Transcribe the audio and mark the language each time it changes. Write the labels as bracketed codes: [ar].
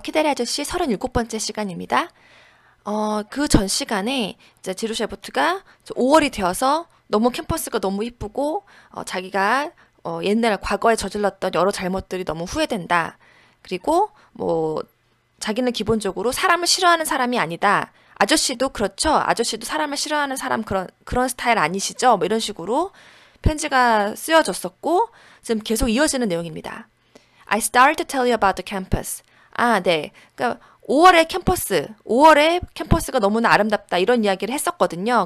[ko] 키다리 아저씨 37번째 시간입니다. 그 전 시간에 이제 지루 셰프트가 5월이 되어서 너무 캠퍼스가 너무 이쁘고 자기가 옛날 과거에 저질렀던 여러 잘못들이 너무 후회된다. 그리고 뭐 자기는 기본적으로 사람을 싫어하는 사람이 아니다. 아저씨도 그렇죠. 아저씨도 사람을 싫어하는 사람 그런 스타일 아니시죠? 뭐 이런 식으로 편지가 쓰여졌었고 지금 계속 이어지는 내용입니다. [en] I started to tell you about the campus. [ko] 아, 네. 그러니까 5월에 캠퍼스가 너무나 아름답다 이런 이야기를 했었거든요.